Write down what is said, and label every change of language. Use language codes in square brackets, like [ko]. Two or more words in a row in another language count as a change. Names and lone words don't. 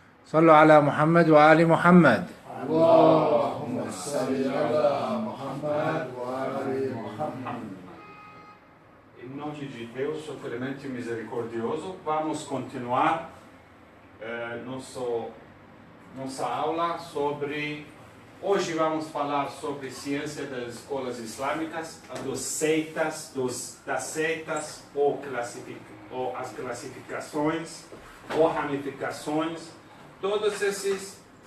[ar] صلوا على محمد وآل محمد. اللهم صل على محمد وآل محمد. [pt] Em nome de Deus, o clemente e misericordioso, vamos continuar nossa aula sobre... Hoje vamos falar sobre ciência das escolas islâmicas, das seitas, ou as classificações, ou ramificações, todos esses...